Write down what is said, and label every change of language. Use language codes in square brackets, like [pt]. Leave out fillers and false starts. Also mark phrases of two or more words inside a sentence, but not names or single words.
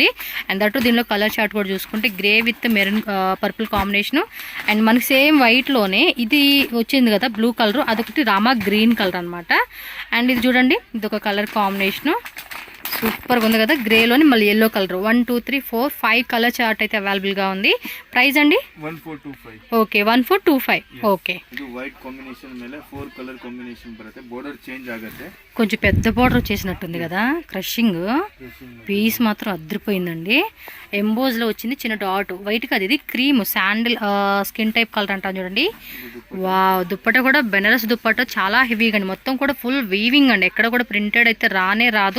[en] and that [te] దీనిలో [en] colour chart [te] కూడా చూసుకుంటే [en] grey with maroon purple combination. [te] అండ్ మనకి సేమ్ వైట్లోనే ఇది వచ్చింది కదా [en] blue colour, [te] అదొకటి రామా [en] green colour [te] అనమాట. అండ్ ఇది చూడండి, ఇది ఒక [en] colour combination. [te] సూపర్గా ఉంది కదా, గ్రేలోని మళ్ళీ [en] yellow colour. [te] 1 2 3 4 5 [en] colour chart [te] అయితే అవైలబుల్గా ఉంది. ప్రైస్ అండి 1425. [kn] ಓಕೆ 1425. ಓಕೆ, ಇದು [en] white combination [kn] ಮೇಲೆ 4 [en] colour combination [kn] ಬರುತ್ತೆ. [en] border change [kn] ಆಗುತ್ತೆ. [te] కొంచెం పెద్ద బార్డర్ వచ్చేసినట్టుంది కదా. [en] crushing piece [te] మాత్రం అదిరిపోయిందండి. ఎంబోజ్లో వచ్చింది చిన్న డాట్. వైట్ కాదు, ఇది [en] cream sandal skin type colour [te] అంటాను చూడండి. వావ్, దుప్పట కూడా బెనారస్ దుప్పట చాలా హెవీగా అండి. మొత్తం కూడా [en] full weaving [te] అండి. ఎక్కడ కూడా ప్రింటెడ్ అయితే రానే రాదు.